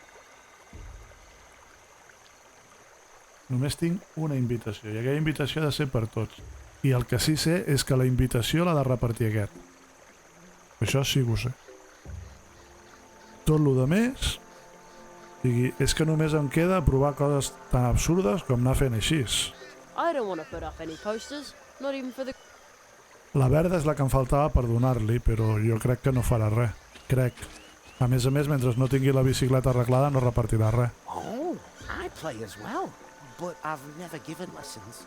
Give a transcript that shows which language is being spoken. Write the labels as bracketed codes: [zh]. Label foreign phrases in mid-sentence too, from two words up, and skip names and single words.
[ca] Només tinc una invitació, i aquella invitació ha de ser per tots. I el que sí sé és que la invitació l'ha de repartir aquest. Això sí que ho sé. Tot lo de més, és que només em queda provar coses tan absurdes com anar fent així. [en] I don't want to put up any posters, not even for the... [ca] La verda és la que em faltava per donar-li, però jo crec que no farà res. Crec. A més, mentre no tingui la bicicleta arreglada no repartirà res. [en] Oh, I play as well, but I've never given lessons.